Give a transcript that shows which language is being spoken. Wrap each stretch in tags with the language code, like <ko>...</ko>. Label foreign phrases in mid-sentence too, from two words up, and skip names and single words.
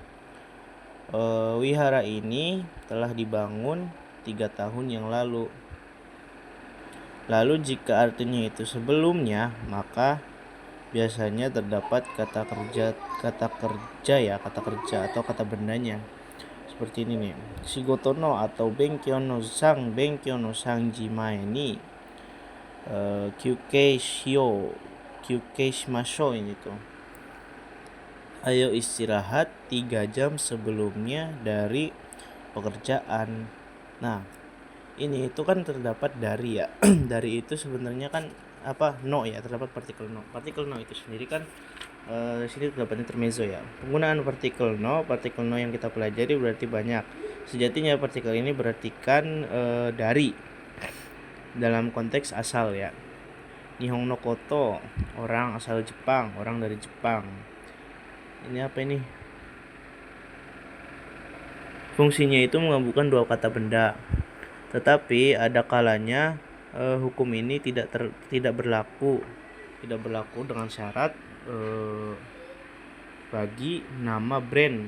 <id>Wihara ini telah dibangun 3 tahun yang lalu. Lalu jika artinya itu sebelumnya, maka biasanya terdapat kata kerja atau kata bendanya. Seperti ini nih,</id> <ja>仕事の atau 勉強の三時前に休憩しましょう,</ja> <id>ini tuh. Ayo istirahat 3 jam sebelumnya dari pekerjaan. Nah, ini itu kan terdapat dari ya. Dari itu sebenarnya kan no ya, terdapat partikel no. Partikel no itu sendiri kan sini terdapat intermezzo ya. Penggunaan partikel no yang kita pelajari berarti banyak. Sejatinya partikel ini berartikan dari dalam konteks asal ya.</id> <ja>日本のこと,</ja> <id>orang asal Jepang, orang dari Jepang. Ini apa ini? Fungsinya itu menggabungkan dua kata benda. Tetapi ada kalanya hukum ini tidak berlaku dengan syarat bagi nama brand.</id>